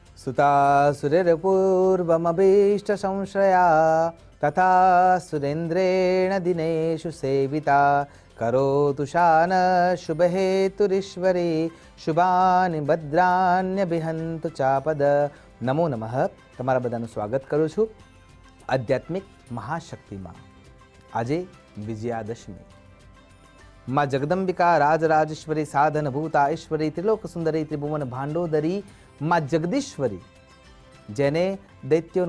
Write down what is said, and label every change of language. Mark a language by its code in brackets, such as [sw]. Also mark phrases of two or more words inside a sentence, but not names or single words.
[sa] सुतासुरेर्पूर्वमभीष्टसंश्रया तथा सुरेन्द्रेण दिनेषु सेविता करोतु शान शुभहेतुरीश्वरी शुभानि भद्राण्यभिहन्तु चापद। नमो नमः। [gu] તમારા બધાનું સ્વાગત કરું છું આધ્યાત્મિક મહાશક્તિમાં। આજે વિજયાદશમી। માં જગદંબિકા રાજરાજેશ્વરી સાધનભૂતા ઈશ્વરી ત્રિલોક સુંદરી ત્રિભુવન ભાંડોદરી માં જગદીશ્વરી, જેને દૈત્યોનો